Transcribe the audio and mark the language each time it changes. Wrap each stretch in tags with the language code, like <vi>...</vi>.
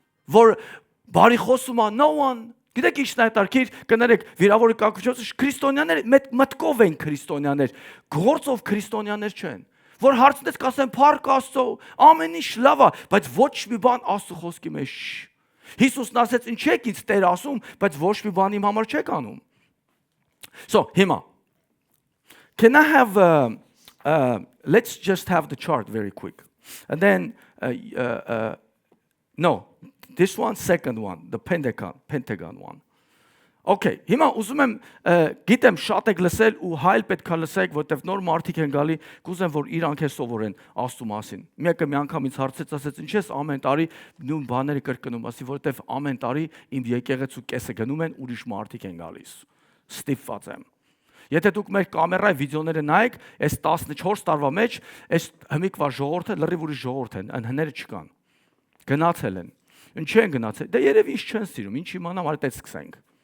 <hy>Որ բարի խոսում է</hy> <en>no one.</en> <hy>Գիտեք ինչն է հետարքիր, կներեք, վիրավորի կակուճոցը քրիստոնյաներ մտկով են քրիստոնյաներ, գործով քրիստոնյաներ չեն։ Որ հարցնես կասեն փառք Աստծո, ամեն ինչ լավ է, բայց ոչ մի բան Աստծո խոսքի մեջ։ Հիսուսն ասեց, ինչ եք ինձ Տեր ասում, բայց ոչ մի բան իմ համար չեք անում։ So, հիմա.</hy> <en>Can I have let's just have the chart very quick. And then no, this one, second one, the Pentagon one.</en> <hy>Okay, հիմա ուզում եմ գիտեմ շատ եք լսել ու հայլ պետք է լսեք, որտեվ նոր մարդիկ են գալի, կուզեմ որ իրանք է սովորեն Աստծո մասին։ Մեկը մի անգամ ինձ հարցեց, ասեց, ինչ ես ամեն տարի նույն բաները կրկնում, ասի, որտեվ ամեն տարի իմ եկեղեցու կեսը գնում են, ուրիշ մարդիկ են գալիս։ Ստիպված եմ։ Եթե դուք մեր կամերայի վիդեոները նայեք, այս 14 տարվա մեջ, այս հմիկվա ժողովուրդը լրիվ ուրիշ ժողովուրդ են, հները չկան։ Գնացել են։ Ինչ են գնացել։ Դե երևի ինչ չեն սիրում, ինչ իմանամ, արդ սկսենք։</hy>